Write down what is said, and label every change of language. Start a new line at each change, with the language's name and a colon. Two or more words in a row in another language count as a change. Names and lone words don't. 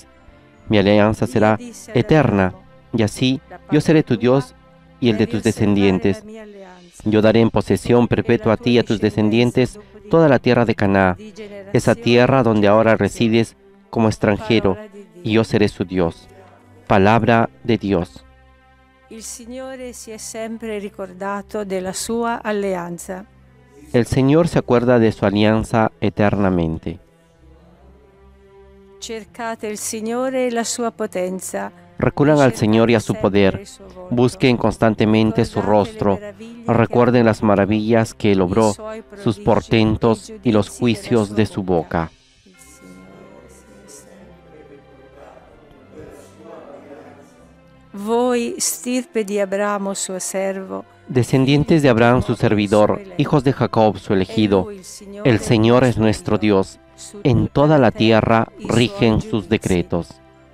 Spanish: Mi alianza será eterna, y así yo seré tu Dios y el de tus descendientes. Yo daré en posesión perpetua a ti y a tus descendientes toda la tierra de Canaán, esa tierra donde ahora resides como extranjero, y yo seré su Dios. Palabra de Dios.
Italian: Il Signore si è sempre ricordato della sua alleanza.
Spanish: El Señor se acuerda de su alianza eternamente.
Italian: Cercate il Signore e la sua potenza.
Spanish: Recurran al Señor y a su poder. Busquen constantemente su rostro. Recuerden las maravillas que Él obró, sus portentos y los juicios de su boca.
Italian: Voi, stirpe di Abramo, suo servo,
Spanish: descendientes de Abraham, su servidor, hijos de Jacob, su elegido, el Señor es nuestro Dios. En toda la tierra rigen sus decretos.